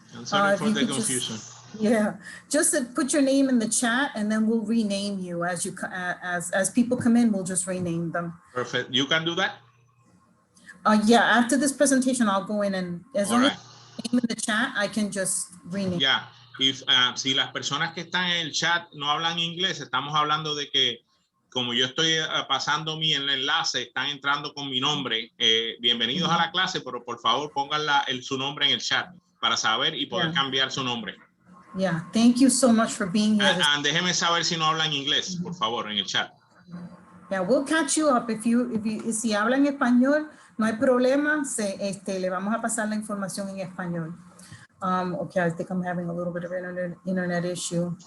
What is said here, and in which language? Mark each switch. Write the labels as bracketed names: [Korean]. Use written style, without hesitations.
[English] I'm sorry for the confusion. Just put your name in the chat, and then we'll rename you as people come in. We'll just rename them. Perfect. You can do that. Yeah, after this presentation, I'll go in, and as long as name in the chat, I can just rename. [Spanish] Yeah, si las personas que están en el chat no hablan inglés, estamos hablando de que como yo estoy pasando el enlace, están entrando con mi nombre. Bienvenidos a la clase, pero por favor pongan su nombre en el chat para saber y poder cambiar su nombre. [English] Yeah, thank you so much for being here. [Spanish] And déjeme saber si no hablan inglés, por favor, en el chat. [English] Yeah, we'll catch you up. [Spanish] Si hablan español, no hay problema. Le vamos a pasar la información en español. [English] Okay, I think I'm having a little bit of internet issue.